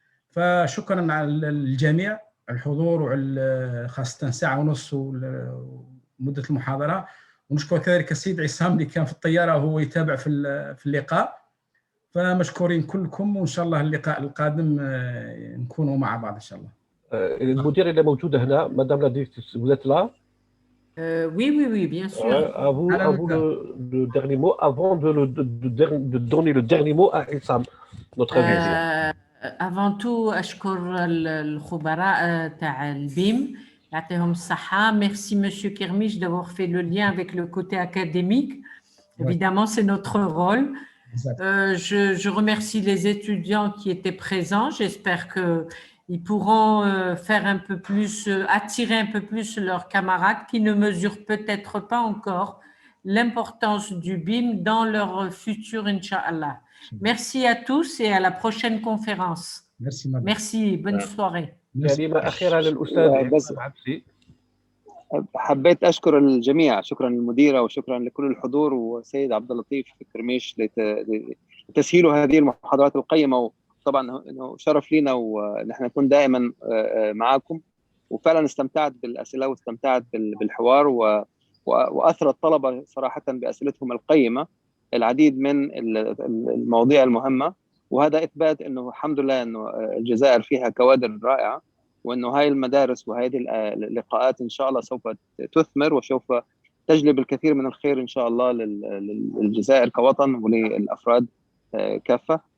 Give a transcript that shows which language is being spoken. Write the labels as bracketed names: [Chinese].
[Arabic] فشكرا على الجميع الحضور، وخاصة ساعة ونص مدة المحاضرة، ونشكر كذلك السيد عصام اللي كان في الطيارة وهو يتابع في اللقاء. فمشكورين كلكم، وإن شاء الله اللقاء القادم نكونوا مع بعض إن شاء الله. المدير اللي موجودة هنا مدام لا ديريكتريس [French] vous êtes là? Oui, bien sûr. À vous le dernier mot avant de donner le dernier mot à Issam, notre invité. Avant tout, [Arabic] أشكر الخبراء تاع البيم يعطيهم الصحة. [French] Merci Monsieur Kermish d'avoir fait le lien avec le côté académique. Évidemment, c'est notre rôle. Je remercie les étudiants qui étaient présents. J'espère qu'ils pourront faire un peu plus, attirer un peu plus leurs camarades qui ne mesurent peut-être pas encore l'importance du BIM dans leur futur, Inch'Allah. Merci à tous et à la prochaine conférence. Merci, bonne soirée. [Arabic] كلمة أخيرة للأستاذ عبسي. حبيت أشكر الجميع، شكرا للمديرة وشكرا لكل الحضور والسيد عبد اللطيف كرميش لتسهيل هذه المحاضرات القيمة. وطبعا إنه شرف لنا ونحن نكون دائما معكم، وفعلا استمتعت بالأسئلة واستمتعت بالحوار، وأثر الطلبة صراحة بأسئلتهم القيمة العديد من المواضيع المهمة، وهذا إثبات إنه الحمد لله إنه الجزائر فيها كوادر رائعة، وإنه هاي المدارس وهذه اللقاءات إن شاء الله سوف تثمر وسوف تجلب الكثير من الخير إن شاء الله للجزائر كوطن وللأفراد كافة.